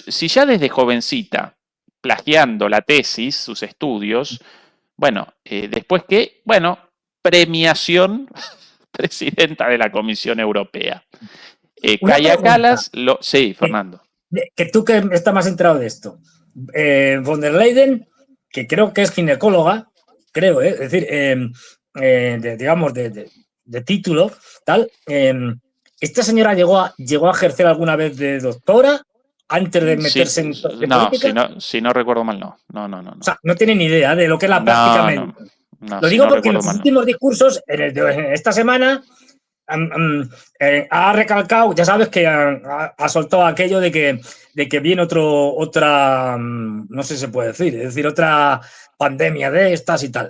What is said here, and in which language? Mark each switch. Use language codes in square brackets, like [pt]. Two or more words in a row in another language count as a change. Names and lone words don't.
[es] Si ya desde jovencita, plagiando la tesis, sus estudios, bueno, después que, bueno, premiación, presidenta de la Comisión Europea. Kaja Kallas, sí, Fernando. Que tú que estás más enterado de esto. Von der Leyen, que creo que es ginecóloga, creo, es decir, digamos, de título, tal. ¿Esta señora llegó a ejercer alguna vez de doctora antes de meterse en política? Si no recuerdo mal, no. O sea, no tiene ni idea de lo que es la práctica médica. Lo digo porque en los últimos discursos, en esta semana, ha recalcado, ya sabes que ha soltado aquello de que viene otra, no sé si se puede decir, es decir, otra pandemia de estas y tal.